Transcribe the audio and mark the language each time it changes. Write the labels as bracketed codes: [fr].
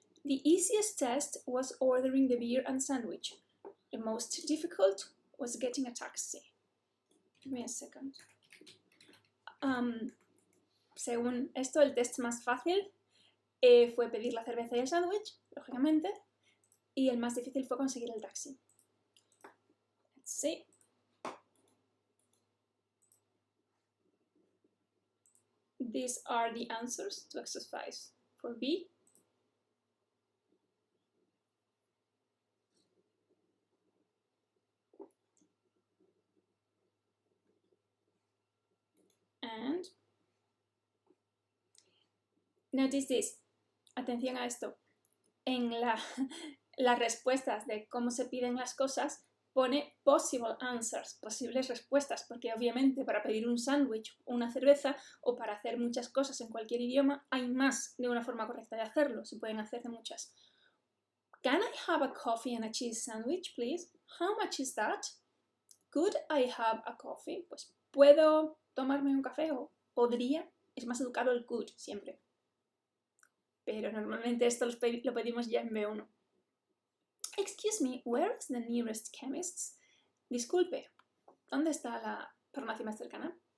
[en] The easiest test was ordering the beer and sandwich. The most difficult was getting a taxi. Give me a second. [es] Según esto, el test más fácil fue pedir la cerveza y el sándwich, lógicamente, y el más difícil fue conseguir el taxi. [en] Let's see. These are the answers to exercise for B. And notice this. [es] Atención a esto. En las respuestas de cómo se piden las cosas, pone [en] possible answers, [es] posibles respuestas, porque obviamente para pedir un sándwich o una cerveza o para hacer muchas cosas en cualquier idioma hay más de una forma correcta de hacerlo, se pueden hacer de muchas. [en] Can I have a coffee and a cheese sandwich, please? How much is that? Could I have a coffee? [es] Pues puedo tomarme un café o podría, es más educado el could siempre. Pero normalmente esto lo pedimos ya en B1. [en] Excuse me, where is the nearest chemist? [es] Disculpe, ¿dónde está la farmacia más cercana?